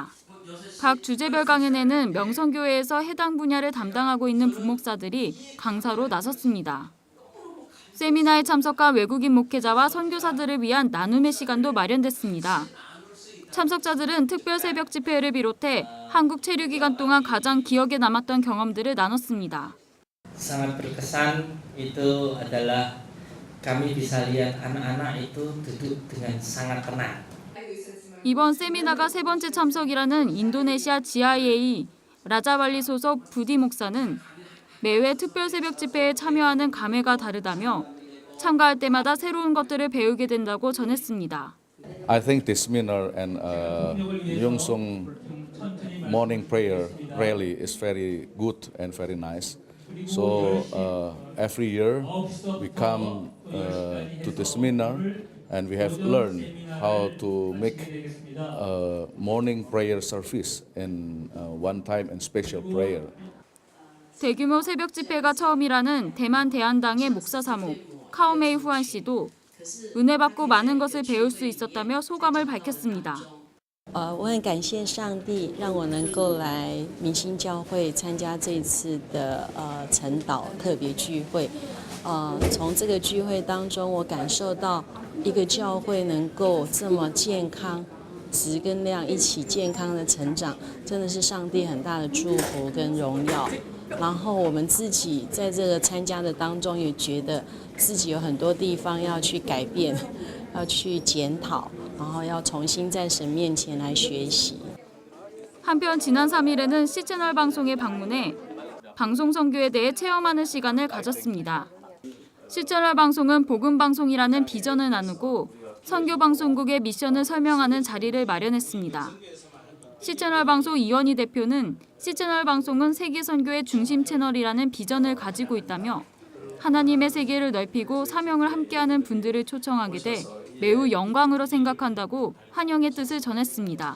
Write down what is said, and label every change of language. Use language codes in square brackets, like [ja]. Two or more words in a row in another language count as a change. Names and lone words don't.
[ko] 각 주제별 강연에는 명성교회에서 해당 분야를 담당하고 있는 부목사들이 강사로 나섰습니다. 세미나에 참석한 외국인 목회자와 선교사들을 위한 나눔의 시간도 마련됐습니다. 참석자들은 특별 새벽 집회를 비롯해 한국 체류 기간 동안 가장 기억에 남았던 경험들을 나눴습니다. [id] Sangat berkesan itu adalah kami bisa lihat anak-anak itu duduk dengan sangat tenang. [ko] 이번 세미나가 세 번째 참석이라는 인도네시아 GIA 라자발리 소속 부디 목사는 매회 특별 새벽 집회에 참여하는 감회가 다르다며 참가할 때마다 새로운 것들을 배우게 된다고 전했습니다. [en] I think this seminar and Yongsong morning prayer rally is very good and very nice. So every year we come to the seminar and we have learned how to make morning prayer service in one time and special prayer. [ko] 대규모 새벽 집회가 처음이라는 대만 대한당의 목사 사모 카오메이 후안 씨도 은혜 받고 많은 것을 배울 수 있었다며 소감을 밝혔습니다. [zh] 我很感谢上帝让我能够来明星教会参加这一次的晨祷特别聚会。从这个聚会当中，我感受到一个教会能够这么健康，质跟量一起健康的成长，真的是上帝很大的祝福跟荣耀。然后我们自己在这个参加的当中，也觉得自己有很多地方要去改变，要去检讨。然后要重新在神面前来学习。 [ko] 한편 지난 3일에는 C채널 방송에 방문해 방송 선교에 대해 체험하는 시간을 가졌습니다. C채널 방송은 복음 방송이라는 비전을 나누고 선교 방송국의 미션을 설명하는 자리를 마련했습니다. C채널 방송 이원희 대표는 C채널 방송은 세계 선교의 중심 채널이라는 비전을 가지고 있다며 하나님의 세계를 넓히고 사명을 함께하는 분들을 초청하게 돼 매우 영광으로 생각한다고 환영의 뜻을 전했습니다.